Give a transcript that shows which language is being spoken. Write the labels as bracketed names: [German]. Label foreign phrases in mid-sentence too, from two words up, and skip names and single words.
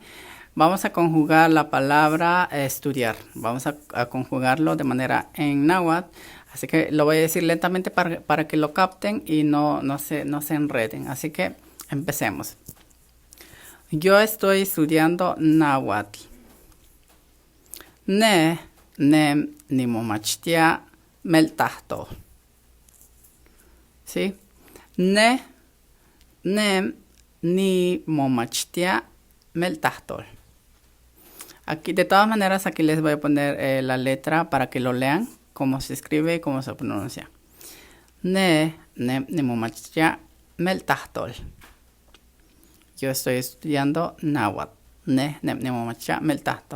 [Spanish] Vamos a conjugar la palabra estudiar. Vamos a conjugarlo de manera en náhuatl. Así que lo voy a decir lentamente para que lo capten y no se enreden. Así que empecemos. Yo estoy estudiando náhuatl. [Nahuatl languages] Ne, nem, nimomachtia, meltahto. [Spanish] ¿Sí? [Nahuatl languages] Ne, nem, nimomachtia, meltahto. [Spanish] Aquí, de todas maneras, aquí les voy a poner la letra para que lo lean, cómo se escribe y cómo se pronuncia. [Nahuatl languages] Ne, nemomachtia, meltahtol. [Spanish] Yo estoy estudiando náhuatl. [Nahuatl languages] Ne, nemomachtia, meltahtol.